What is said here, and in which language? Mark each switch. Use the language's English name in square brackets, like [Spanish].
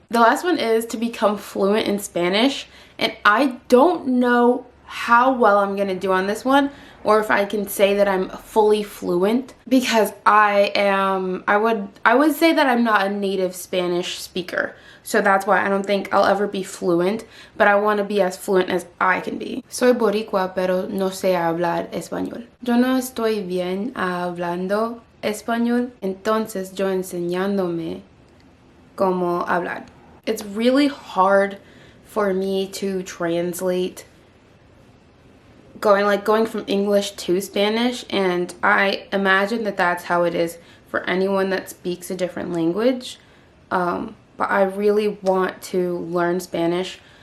[English] The last one is to become fluent in Spanish, and I don't know how well I'm going to do on this one, or if I can say that I'm fully fluent, because I would say that I'm not a native Spanish speaker. So that's why I don't think I'll ever be fluent, but I want to be as fluent as I can be. [Spanish] Soy boricua, pero no sé hablar español. Yo no estoy bien hablando español, entonces yo enseñándome cómo hablar. [English] It's really hard for me to translate going from English to Spanish, and I imagine that that's how it is for anyone that speaks a different language. But I really want to learn Spanish.